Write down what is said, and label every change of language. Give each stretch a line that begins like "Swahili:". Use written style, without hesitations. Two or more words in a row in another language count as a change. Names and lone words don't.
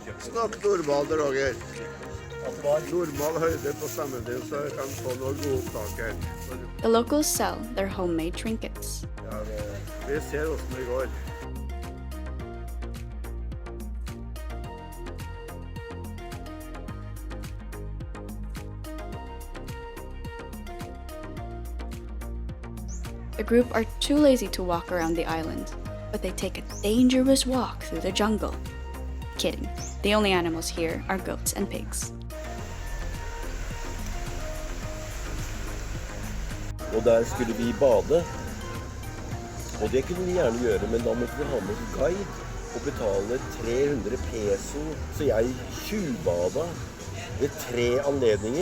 Norwegian: nok normal, Roger. Normal høyde på stemmen din, så jeg kan få noe god opptak her.
English: The locals sell their homemade trinkets.
Norwegian: Ja, vi ser hvordan det går.
English: The group are too lazy to walk around the island, but they take a dangerous walk through the jungle. Kidding. The only animals here are goats and pigs.
Norwegian: Og der skulle vi bade. Og det kunne vi gjerne gjøre, men da måtte vi ha med guide og betale 300 peso. Så jeg tjuvbada ved 3 anledninger.